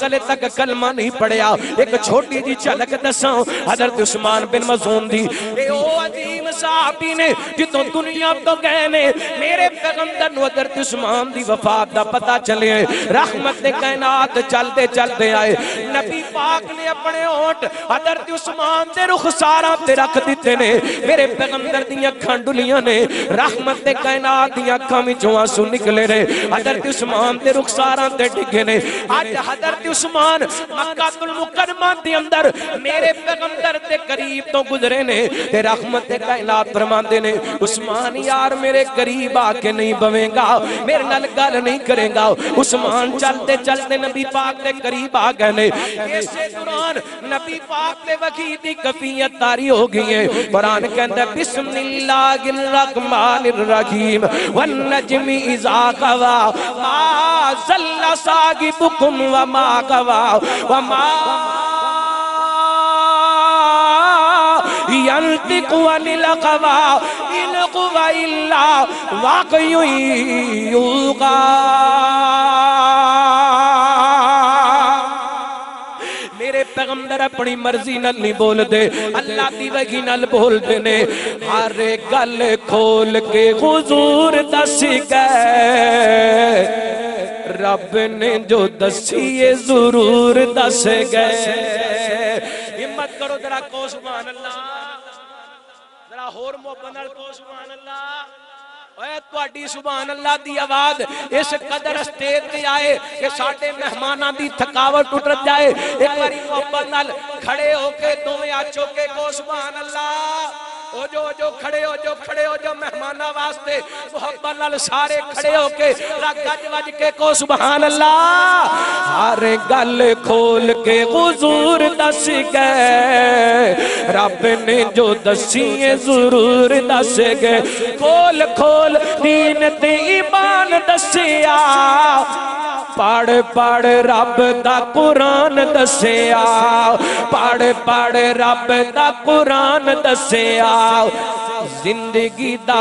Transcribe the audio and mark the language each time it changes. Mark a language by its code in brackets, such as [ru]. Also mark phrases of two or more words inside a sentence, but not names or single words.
[pa] گلے تک کلمہ نہیں پڑھیا ایک چھوٹی جی جھلک دساں حضرت عثمان بن مظعون دی اے او عظیم صحابی نے جتوں دنیا تو گئے نے میرے پیغمبر نو حضرت عثمان دی وفات دا پتہ چلے رحمت دے کائنات [ur] چلتے چلتے [pa] آئے نبی پاک نے اپنے ہونٹ حضرت عثمان دے رخساراں تے رکھ دیتے نے میرے پیغمبر دیاں اکھاں ڈلیاں نے رحمت دے کائنات دیاں اکھاں وچوں آنسو نکلے نے حضرت عثمان دے رخساراں تے ڈگے نے اج حضرت عثمان مکہ المکرمہ دے اندر میرے پیغمبر دے قریب تو گزرے نے تے رحمت دے کائنات فرماندے نے عثمان یار میرے قریب آ کے نہیں بویں گا میرے نال گل نہیں کرے گا عثمان [ur] چلتے چلتے [pa] نبی پاک دے قریب آ گئے نے اسے دوران نبی پاک دے وحی دی کفیت طاری ہو گئی ہے قرآن کہتا ہے [ar] بسم اللہ الرحمن الرحیم والنجم اذا غوا ما ضل صاحبکم وما غوا وما ينطق عن الهوى إن هو إلا وحي يوحى [pa] میرے پیغمبر اپنی مرضی نال نہیں بول دے اللہ دی وحی نال بول دے نے ہر گل کھول کے حضور دس گئے رب نے جو دسی ضرور دس گئے ہمت کرو ذرا کو [ar] سبحان اللہ [pa] ذرا ہور محبت نال کو [ar] سبحان اللہ [pa] اے تواڈی [ar] سبحان اللہ [pa] دی آواز اس قدر اسٹیج تے آئے کہ ساڈے مہماناں دی تھکاوٹ ٹٹ جائے ایک باری محبت نال کھڑے ہو کے دوویں ہاتھ چوک کے کو [ar] سبحان اللہ [pa] او جو کھڑے ہو جو مہمانہ واسطے محبت نال سارے کھڑے ہو کے گج وج کے کو [ar] سبحان اللہ [pa] ہر گل کھول کے حضور دس گئے رب نے جو دسی ضرور دس گئے کھول کھول دین تے ایمان دسیا پڑھ پڑھ رب دا قرآن دسیا پڑھ پڑھ رب دا قرآن دسیا زندگی دا